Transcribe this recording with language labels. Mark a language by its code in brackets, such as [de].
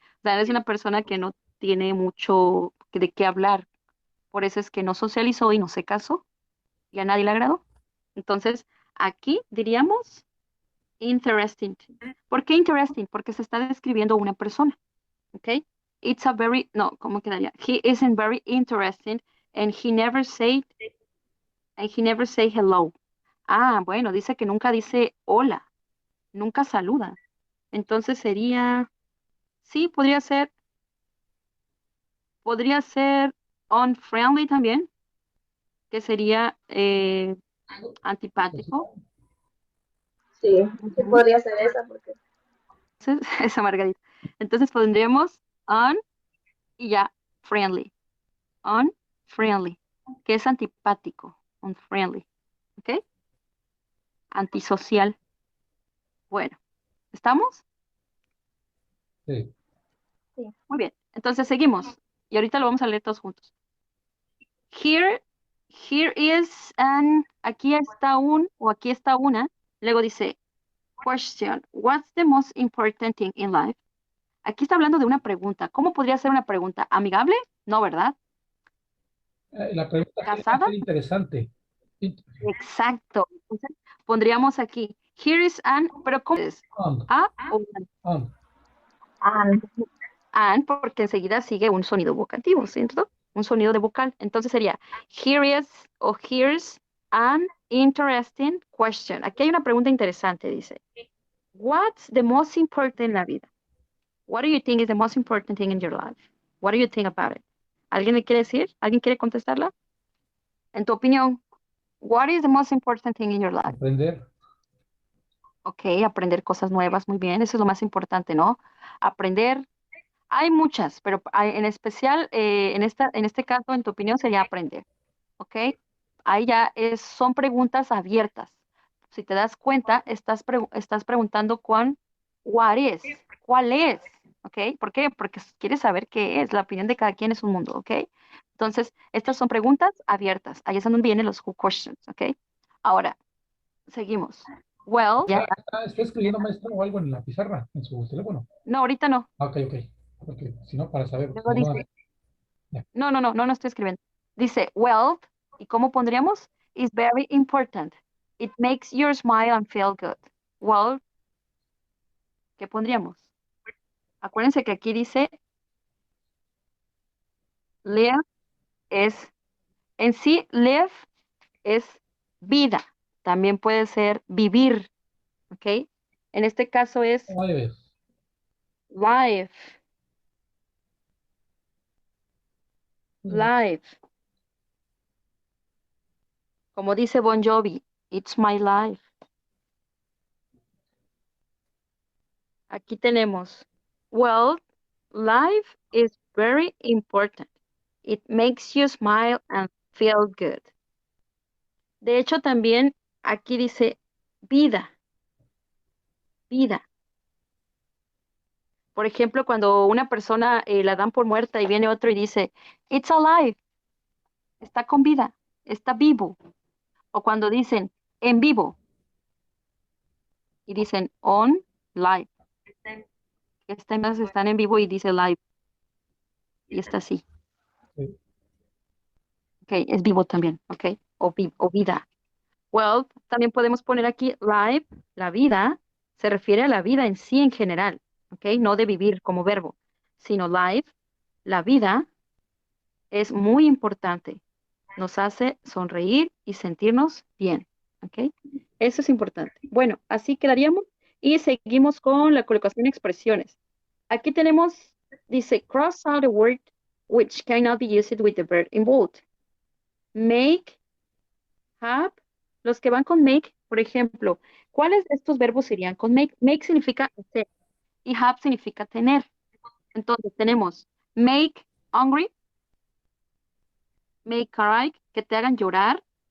[es] O sea, él es una persona que no tiene mucho de qué hablar. Por eso es que no socializó y no se casó y a nadie le agradó. Entonces, aquí diríamos interesting. ¿Por qué interesting? Porque se está describiendo una persona, ¿ok? [en] It's a very, [es] no, ¿cómo quedaría? [en] He isn't very interesting and he never say hello. [es] Ah, bueno, dice que nunca dice hola, nunca saluda. Entonces sería, sí, podría ser unfriendly también, que sería antipático. Sí, sí Ujú. podría ser esa porque Entonces, esa Margarita. Entonces pondríamos un y ya, friendly. Unfriendly, que es antipático. Unfriendly. ¿Ok? Antisocial. Bueno, ¿estamos? sí. sí. Muy bien. Entonces seguimos. Y ahorita lo vamos a leer todos juntos. [en] Here, here is an, [es] aquí está un o aquí está una. Luego dice, [en] question, what's the most important thing in life? [es] Aquí está hablando de una pregunta. ¿Cómo podría ser una pregunta? ¿Amigable? No, ¿verdad? La pregunta tiene que ¿Casada? ser interesante. Exacto. Entonces, pondríamos aquí, [en] here is an, [es] pero ¿cómo es? [en] On, [es] A o an. [en] on. An, [es] An, porque enseguida sigue un sonido vocativo, ¿cierto? Un sonido de vocal. Entonces sería, [en] here is o here's an interesting question. [es] Aquí hay una pregunta interesante, dice. [en] What's the most important [es] en la vida? [en] What do you think is the most important thing in your life? What do you think about it? [es] ¿Alguien me quiere decir? ¿Alguien quiere contestarla? En tu opinión, [en] what is the most important thing in your life? [es] Aprender. Ok, aprender cosas nuevas, muy bien, eso es lo más importante, ¿no? Aprender, hay muchas, pero en especial en este caso, en tu opinión, sería aprender, ¿ok? Ahí ya son preguntas abiertas. Si te das cuenta, estás preguntando [en] what is, [es] ¿cuál es? ¿Ok? ¿Por qué? Porque quieres saber qué es, la opinión de cada quien es un mundo, ¿ok? Entonces, estas son preguntas abiertas, ahí es donde vienen los [en] who questions, [es] ¿ok? Ahora, seguimos. [en] Well, [es] ya. ¿Está escribiendo maestro o algo en la pizarra, en su teléfono? No, ahorita no. Ah, ok, ok. Porque si no, para saber, Luego si no, dice, ya. no estoy escribiendo. Dice, wealth, ¿y cómo pondríamos? [en] Is very important. It makes you smile and feel good. [es] Wealth, ¿qué pondríamos? Acuérdense que aquí dice, live es, en sí, live es vida. También puede ser vivir, ¿ok? En este caso es ¿Cómo debes? [en] life, Mm, life. [es] Como dice [en] Bon Jovi, it's my life. [es] Aquí tenemos, [en] well, life is very important. It makes you smile and feel good. [es] De hecho, también aquí dice vida, vida. Por ejemplo, cuando una persona la dan por muerta y viene otro y dice, [en] it's alive, [es] está con vida, está vivo. O cuando dicen en vivo y dicen [en] on live, [es] están en vivo y dice live y está así. sí. Ok, es vivo también, ok, o vida. Well, también podemos poner aquí life, la vida, se refiere a la vida en sí en general, ¿ok? No de vivir como verbo, sino life, la vida es muy importante. Nos hace sonreír y sentirnos bien, ¿ok? Eso es importante. Bueno, así quedaríamos y seguimos con la colocación de expresiones. Aquí tenemos, dice, [en] cross out a word which cannot be used with the verb in bold. [es] Make, have, los que van con make, por ejemplo, ¿cuáles de estos verbos irían con make? Make significa hacer y have significa tener. Entonces tenemos make hungry, make cry, que te hagan llorar.